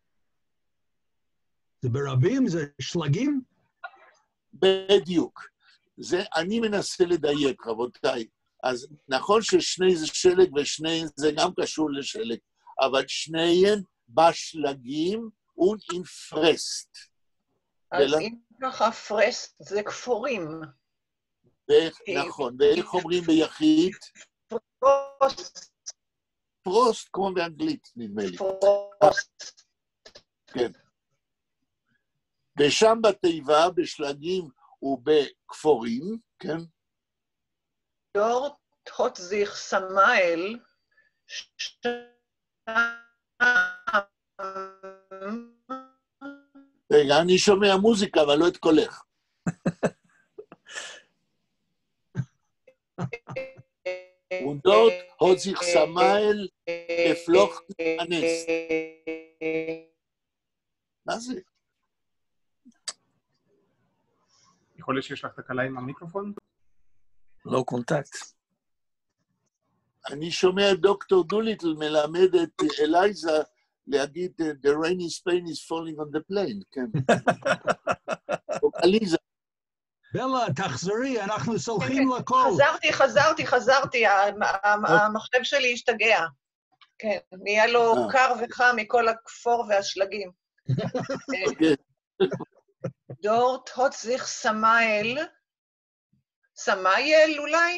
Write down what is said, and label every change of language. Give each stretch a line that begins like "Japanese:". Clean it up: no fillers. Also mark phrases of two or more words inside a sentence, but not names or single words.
Hebrew: זה ברבים? זה שלגים? בדיוק. זה, אני מנסה לדייק, רבותיי. אז נכון ששני זה שלג ושני זה גם קשור לשלג, אבל שניהם בשלגים
Yiddish: און אין פֿרעסט.
Hebrew: אז אם ככה פרסט זה כפורים. נכון, ואיך אומרים ביחיד? פרוסט. פרוסט, כמו באנגלית, נדמה לי. פרוסט. כן. ושם בתיבה, בשלגים ובכפורים, כן?
Yiddish: דורט הוט זיך סמאל,
Hebrew: רגע, אני שומע מוזיקה, אבל לא את קולך.
Yiddish: און דאָרט האָט זיך סמאל געפֿלאָכטן אַ נעסט.
Hebrew: מה זה? יכול להיות שיש לך תקלה עם המיקרופון? לא קונטקט. אני שומע דוקטור דוליטל מלמד את אלייזה להגיד
English: The rain in Spain is falling on the plane,
Hebrew: כן. או אליזה. בלה, תחזרי, אנחנו סולחים לכל. חזרתי, המחשב שלי השתגע. כן, נהיה לו קר וחם מכל הכפור והשלגים.
Yiddish: דורט הוט זיך סמאל, סמאייל אולי?